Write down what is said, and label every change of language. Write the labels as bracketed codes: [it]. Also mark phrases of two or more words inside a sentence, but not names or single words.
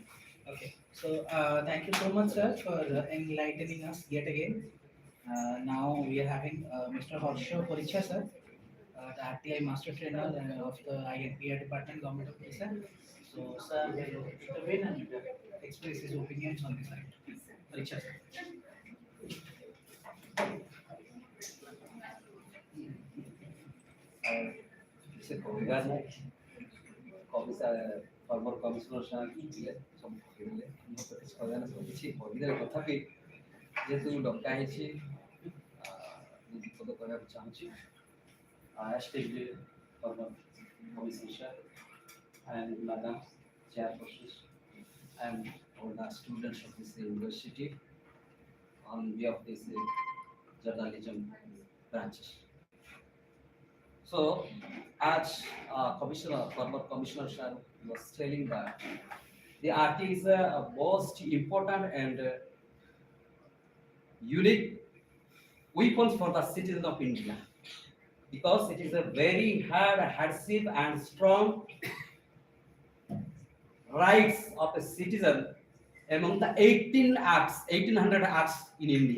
[en] Okay, so thank you so much, sir, for enlightening us yet again. Now we are having Mr. Harsha Paricha, sir, the RTI Master Trainer of the INPI Department, Government of Odisha. So, sir will intervene and express his opinions on this item. Paricha, sir. [or] ସେ କହିବା କମିଶନର [en] former commissioner [or] ସାଙ୍ଗେ ଥିଲେ ସବୁ କହିଲେ ମୁଁ ତ କିଛି କହିବା ନାହିଁ, ସବୁ କିଛି କହିଦେଲେ। ତଥାପି ଯେହେତୁ ଡକା ହେଇଛି ମୁଁ ଦୁଇ ପଦ କହିବାକୁ ଚାହୁଁଛି। [en] Esteemed former commissioner and madam chairperson and all the students of this university on behalf of this journalism branches. So, as former commissioner sir was telling that the RT is a most important and unique weapons for the citizens of India, because it is a very hard, adhesive and strong rights of a citizen among the 1800 acts in India.